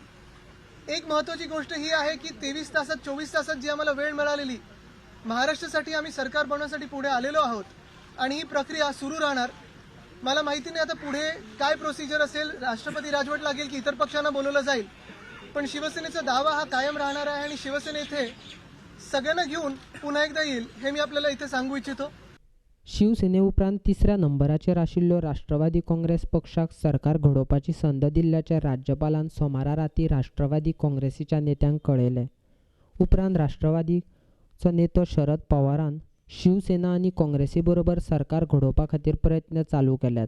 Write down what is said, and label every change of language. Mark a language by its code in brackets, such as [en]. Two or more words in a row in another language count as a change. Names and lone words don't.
[mr] एक महत्त्वाची गोष्ट ही आहे की 23 तासात 24 तासात जी आम्हाला वेळ मिळालेली, महाराष्ट्रासाठी आम्ही सरकार बनवण्यासाठी पुढे आलेलो आहोत आणि ही प्रक्रिया सुरू राहणार. मला माहिती नाही आता पुढे काय प्रोसिजर असेल, राष्ट्रपती राजवट लागेल की इतर पक्षांना बोलवलं जाईल, पण शिवसेनेचा दावा हा कायम राहणार आहे आणि शिवसेने इथे सगळ्यांना घेऊन पुन्हा एकदा येईल हे मी आपल्याला इथे सांगू इच्छितो. [kok] शिवसेने उपरांत 3ऱ्या नंबराचेर आशिल्लो राष्ट्रवादी काँग्रेस पक्षाक सरकार घडोवपाची संद दिल्ल्याचे राज्यपालान सोमारा राती राष्ट्रवादी काँग्रेसीच्या नेत्यांक कळयले. उपरांत राष्ट्रवादीचो नेतो शरद पवारान शिवसेना आणि काँग्रेसी बरोबर सरकार घडोवपा खातीर प्रयत्न चालू केल्यात.